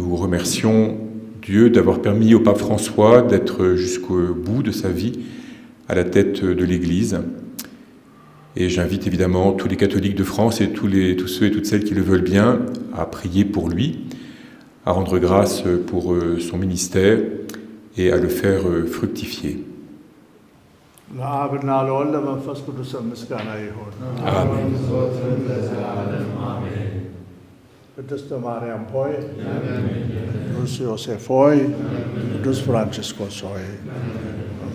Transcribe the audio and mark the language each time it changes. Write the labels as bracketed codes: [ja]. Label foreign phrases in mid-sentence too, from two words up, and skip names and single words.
[fr] Nous remercions Dieu d'avoir permis au pape François d'être jusqu'au bout de sa vie à la tête de l'Église. Et j'invite évidemment tous les catholiques de France et tous ceux et toutes celles qui le veulent bien à prier pour lui, à rendre grâce pour son ministère et à le faire fructifier. [am] ለአብ እና ለወልድ ለመንፈስ ቅዱስ ምስጋና ይሁን። አሜን። ዘወትርም ለዘላለሙ አሜን። ቅድስት ማርያም ሆይ፣ ቅዱስ ዮሴፍ ሆይ፣ ቅዱስ ፍራንቺስኮስ ሆይ